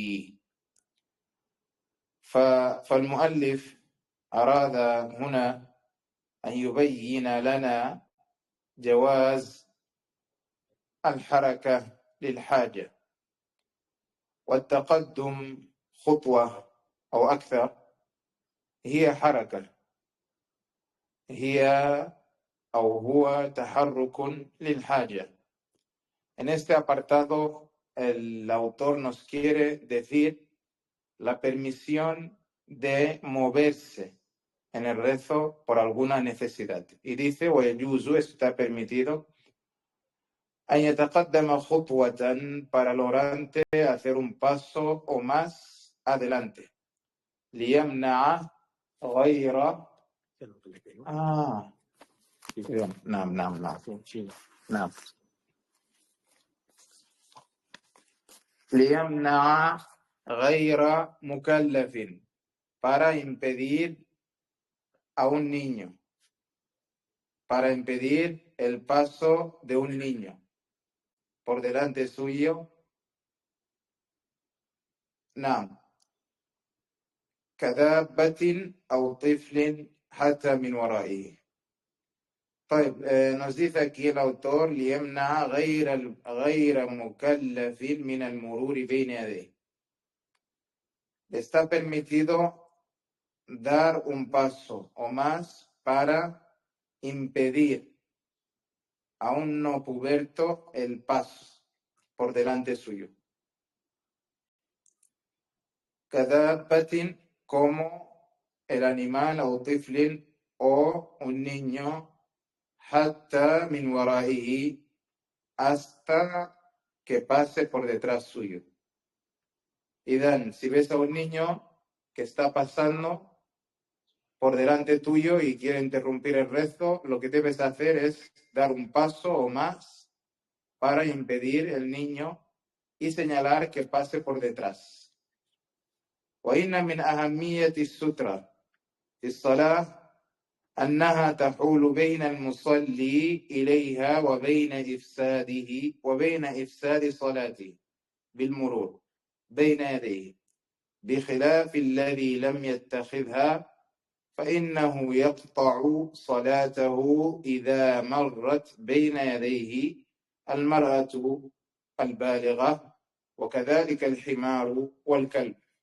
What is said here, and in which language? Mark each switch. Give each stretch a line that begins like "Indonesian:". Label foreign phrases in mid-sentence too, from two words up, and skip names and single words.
Arabic: فالمؤلف أراد هنا أن يبين لنا جواز الحركة للحاجة، والتقدم خطوة أو أكثر هي حركة، هو تحرك للحاجة.
Spanish: En este apartado, el autor nos quiere decir la permisión de moverse en el rezo por alguna necesidad. Y dice: ويجوز, está permitido,
Arabic: أن يتقدم خطوة,
Spanish: para el orante hacer un paso o más adelante.
Arabic: ليمنع غير نعم ليمنع غير مكلف,
Spanish: para impedir a un niño, para impedir el paso de un niño por delante suyo.
Arabic: نعم كدابة أو طفل حتى من ورائه. طيب,
Spanish: nos dice aquí el autor:
Arabic: ليمنع غير مكلف من المرور بين يديه.
Spanish: Está permitido dar un paso o más para impedir a un no puberto el paso por delante suyo. كدابة, como el animal, o طفل, o un niño,
Arabic: حتى من ورائه,
Spanish: hasta que pase por detrás suyo. Y Dan, si ves a un niño que está pasando por delante tuyo y quiere interrumpir el rezo, lo que debes hacer es dar un paso o más para impedir el niño y señalar que pase por detrás.
Arabic: وإن من أهمية السترة في الصلاة أنها تحول بين المصلي إليها وبين إفساد صلاته بالمرور بين يديه، بخلاف الذي لم يتخذها فإنه يقطع صلاته إذا مرت بين يديه المرأة البالغة، وكذلك الحمار والكلب.